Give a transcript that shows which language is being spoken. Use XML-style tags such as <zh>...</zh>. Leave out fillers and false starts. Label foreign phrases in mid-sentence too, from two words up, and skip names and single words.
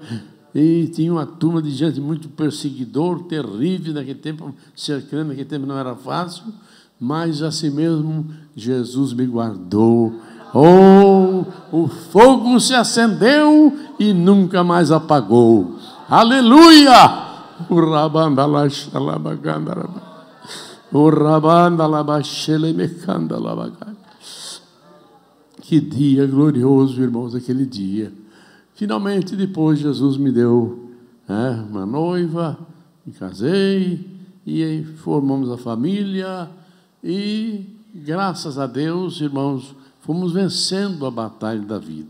<pt>E tinha uma turma de gente muito perseguidor, terrível naquele tempo, cercando, naquele tempo não era fácil, mas assim mesmo Jesus me guardou. Oh, o fogo se acendeu e nunca mais apagou. Aleluia! O rabanda la xalabaganda, o rabanda la baxele mecanda la baganda. Que dia glorioso, irmãos, aquele dia. Finalmente, depois, Jesus me deu uma noiva, me casei, e aí formamos a família, e graças a Deus, irmãos, fomos vencendo a batalha da vida.</pt>